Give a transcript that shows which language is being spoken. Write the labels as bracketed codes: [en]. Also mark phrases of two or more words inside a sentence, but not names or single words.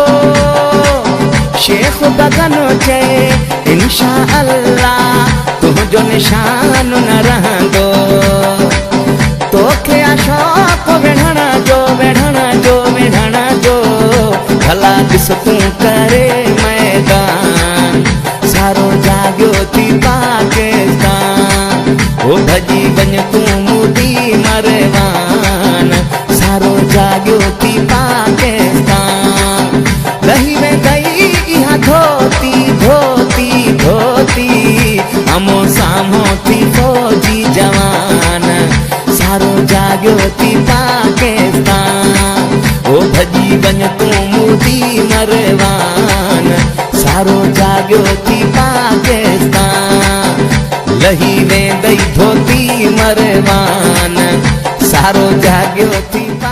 [sd] शेख बगन चे [ar] إن شاء الله [sd] तुझो निशान न रहंदो। तोखे अशोक विढ़ण जो विढ़ण जो विढ़ण जो, भला ॾिस तूं करे मैदान, सारो जाग्यो थी पाकिस्तान। ओ भजी वन तू मोदी मरवान, सारो जाग्यो थी पाकिस्तान। लही वे गई इहा धोती धोती धोती, हमो सामो थी फौजी जवान, सारो जाग्यो थी पाकिस्तान। ओ भजी वन तू मोदी मरवान, सारो जाग्यो थी पाकिस्तान। लही वे गई धोती मरवान, सारो जाग्यो थी